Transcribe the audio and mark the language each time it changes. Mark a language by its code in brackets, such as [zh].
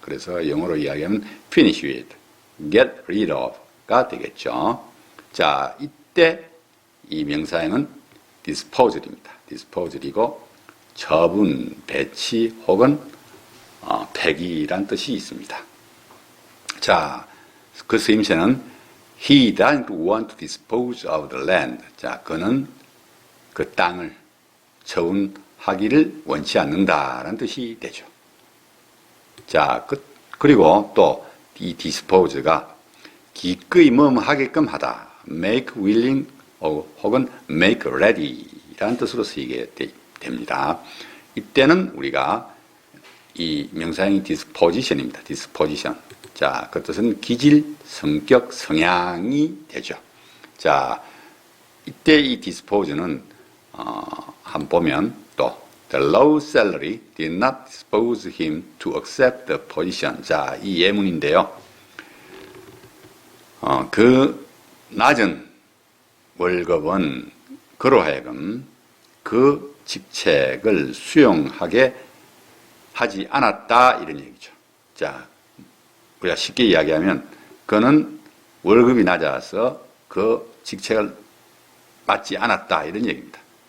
[ko] 그래서 영어로 이야기하면 [en] finish with, get rid of [ko] 가 되겠죠. 자, 이때 이 명사형은 disposal입니다. disposal이고 처분, 배치 혹은 폐기란 뜻이 있습니다. 자, 그 쓰임새는 [en] He doesn't want to dispose of the land. [ko] 자, 그는 그 땅을 처분하기를 원치 않는다라는 뜻이 되죠. 자, 그리고 또 이 dispose가 기꺼이 하게끔 하다, make willing 혹은 make ready라는 뜻으로 쓰이게 됩니다. 이때는 우리가 이 명사형이 disposition입니다. disposition. 자, 그 뜻은 기질, 성격, 성향이 되죠. 자, 이때 이 dispose는 한번 보면 또 [en] the low salary did not dispose him to accept the position. [ko] 자, 이 예문인데요. 그 낮은 월급은 그로 하여금 그 직책을 수용하게 하지 않았다, 이런 얘기죠. 자, 우리가 쉽게 이야기하면 그는 월급이 낮아서 그 직책을 맡지 않았다, 이런 얘기입니다.